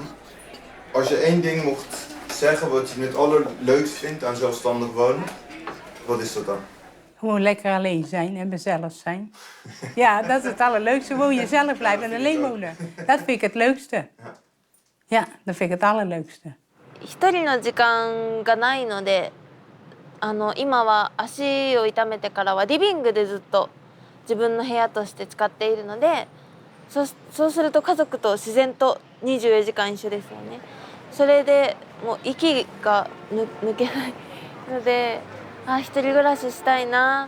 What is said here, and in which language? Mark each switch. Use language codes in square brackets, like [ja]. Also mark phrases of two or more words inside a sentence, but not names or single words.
[nl] Als je één ding mocht zeggen wat je het allerleukst vindt aan zelfstandig wonen, wat is dat dan? Gewoon lekker alleen zijn en mezelf zijn. Ja, dat is het allerleukste. Gewoon jezelf blijven en alleen wonen. Dat vind ik het leukste. Ja, dat vind ik het allerleukste. [ja] 一人の時間がないので今は足を痛めてからはリビングでずっと自分の部屋として使っているのでそうすると家族と自然と24時間一緒ですよね。それでもう息が抜けないので一人暮らししたいな。